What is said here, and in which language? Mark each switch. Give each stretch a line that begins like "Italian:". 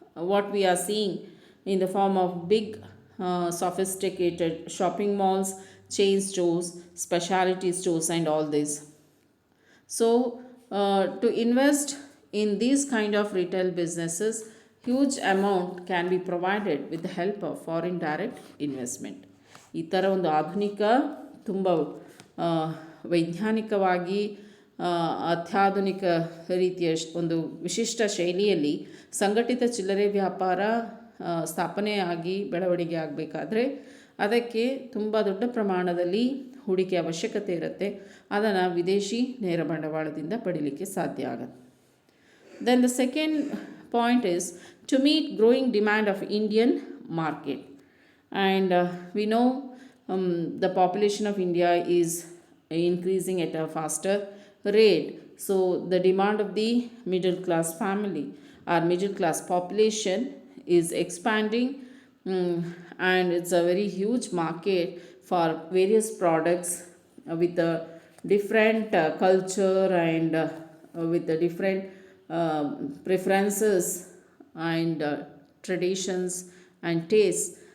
English: What we are seeing in the form of big sophisticated shopping malls, chain stores, specialty stores and all this. So to invest in these kind of retail businesses, huge amount can be provided with the help of foreign direct investment.
Kannada: ಈ ಥರ ಒಂದು ಆಧುನಿಕ ತುಂಬ ವೈಜ್ಞಾನಿಕವಾಗಿ ಅತ್ಯಾಧುನಿಕ ರೀತಿಯ ಒಂದು ವಿಶಿಷ್ಟ ಶೈಲಿಯಲ್ಲಿ ಸಂಘಟಿತ ಚಿಲ್ಲರೆ ವ್ಯಾಪಾರ ಸ್ಥಾಪನೆಯಾಗಿ ಬೆಳವಣಿಗೆ ಆಗಬೇಕಾದ್ರೆ ಅದಕ್ಕೆ ತುಂಬ ದೊಡ್ಡ ಪ್ರಮಾಣದಲ್ಲಿ ಹೂಡಿಕೆ ಅವಶ್ಯಕತೆ ಇರುತ್ತೆ. ಅದನ್ನು ವಿದೇಶಿ ನೇರ ಬಂಡವಾಳದಿಂದ ಪಡೀಲಿಕ್ಕೆ ಸಾಧ್ಯ ಆಗುತ್ತೆ.
English: Then the second point is to meet growing demand of Indian market. And we know the population of India is increasing at a faster rate. So the demand of the middle class family or middle class population is expanding, and it's a very huge market for various products with a different culture and with the different preferences and traditions and tastes.